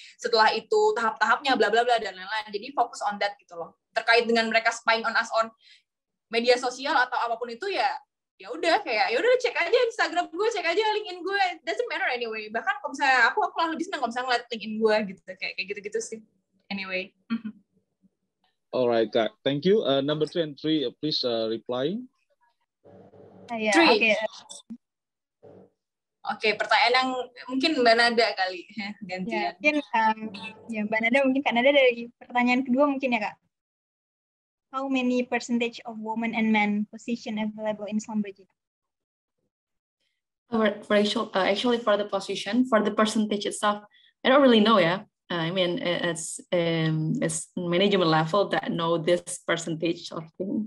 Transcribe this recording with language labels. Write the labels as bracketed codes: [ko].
[id] Setelah itu tahap-tahapnya bla bla bla dan lain-lain. Jadi fokus [en] on that [id] gitu loh. Terkait dengan mereka [en] spying on us on [id] media sosial atau apapun itu ya udah kayak ya udah cek aja Instagram gue, cek aja LinkedIn gue, [en] doesn't matter anyway. [id] Bahkan kalau misalnya aku malah lebih senang kalau misalnya ngeliat LinkedIn gue gitu, kayak gitu-gitu sih. [en] Anyway. Alright, Kak. Thank you. Number 2 and 3, please reply. [id] Oke, pertanyaan yang mungkin Mbak Nada kali gantian. Ya, Mbak Nada mungkin Kak Nada dari pertanyaan kedua mungkin ya Kak. [en] How many percentage of women and men position available in Slumberjay? Actually, for the position, for the percentage itself, I don't really know. Yeah, I mean it's management level that know this percentage of thing.